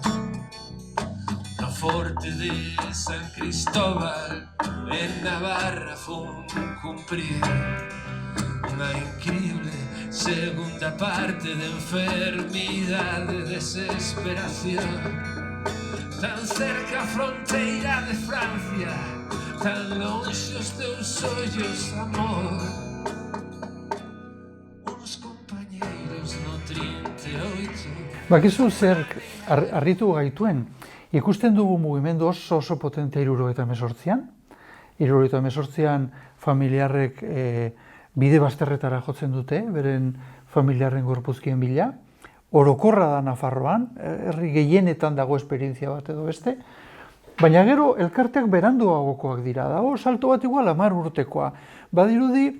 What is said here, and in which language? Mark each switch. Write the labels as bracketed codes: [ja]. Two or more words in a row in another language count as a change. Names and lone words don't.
[gl] No forte de San Cristóbal, en Navarra fun cumprir unha increíble segunda parte de enfermidade e desesperación. Tan cerca a fronteira de Francia, tan longe os teus ollos, amor. Uns compañeiros no 38. [eu] Bakizu zer harritu gaituen, ikusten dugu mugimendu oso potentea 78an. 78an familiarrek bide bazterretara jotzen dute, beren familiarren gorpuzkien bila. Orokorra da Nafarroan, herri gehienetan dago esperientzia bat edo beste, baina gero elkarteak beranduagokoak dira, dago salto bat igual 10 urtekoa.